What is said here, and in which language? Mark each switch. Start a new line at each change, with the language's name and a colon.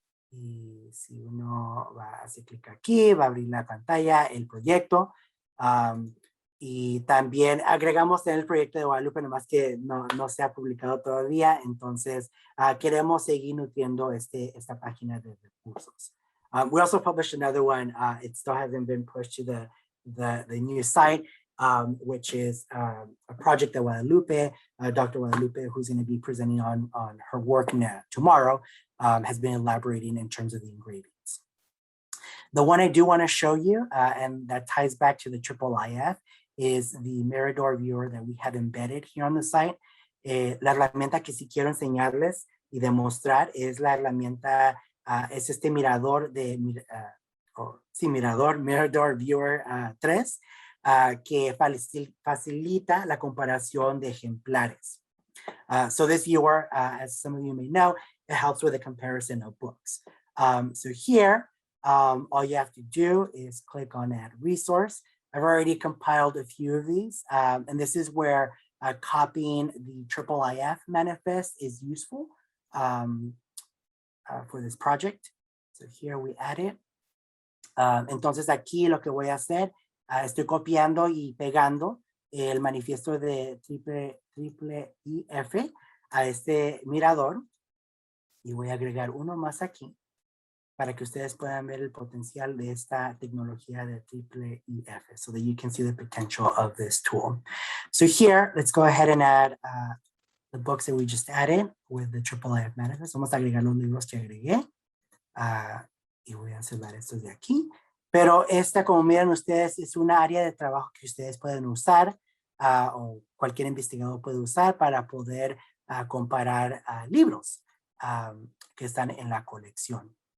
Spanish: Y si uno hace clic aquí, va a abrir la pantalla, el proyecto. Y también agregamos en el proyecto de Guadalupe, nomás que no se ha publicado todavía. Entonces, queremos seguir nutriendo esta página de recursos.
English: We also published another one. It still hasn't been pushed to the new site, which is a project that Guadalupe, Dr. Guadalupe, who's going to be presenting on her work tomorrow, has been elaborating in terms of the engravings. The one I do want to show you, and that ties back to the IIIF, is the Marador Viewer that we have embedded here on the site.
Spanish: La herramienta que sí quiero enseñarles y demostrar es la herramienta, es este mirador Marador Viewer 3, que facilita la comparación de ejemplares.
English: So this viewer, as some of you may know, it helps with the comparison of books. So here, all you have to do is click on Add Resource. I've already compiled a few of these, and this is where copying the IIIF manifest is useful for this project. So here we add it.
Spanish: Entonces aquí lo que voy a hacer, estoy copiando y pegando el manifiesto de triple IF a este mirador y voy a agregar uno más aquí para que ustedes puedan ver el potencial de esta tecnología de triple IF
English: so that you can see the potential of this tool. So here, let's go ahead and add the books that we just added with the IIIF manifest.
Spanish: Vamos a agregar los libros que agregué y voy a cerrar estos de aquí. Pero esta, como miran ustedes, es una área de trabajo que ustedes pueden usar o cualquier investigador puede usar para poder comparar libros que están en la colección.